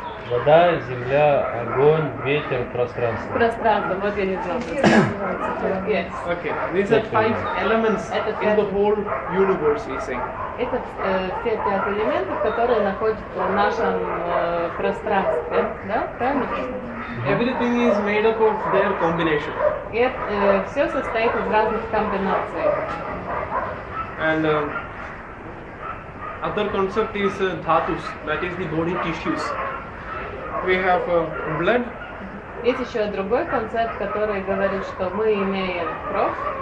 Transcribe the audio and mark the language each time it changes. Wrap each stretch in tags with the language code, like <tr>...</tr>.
<ru>Вода, земля, огонь, ветер, пространство. Пространство, вот я не знала.</ru> <en>Yes. Okay, these are 5 elements in the whole universe, we say.</en> <ru>Это все 5 элементов, которые находятся в нашем пространстве, да? Правильно?</ru> <en>Everything is made up of their combination.</en> <ru>И все состоит из разных комбинаций.</ru> <en>And other concept is dhatus, that is the body tissues. We have blood.</en> <ru>Есть еще другой концепт, который говорит, что мы имеем кровь,</ru>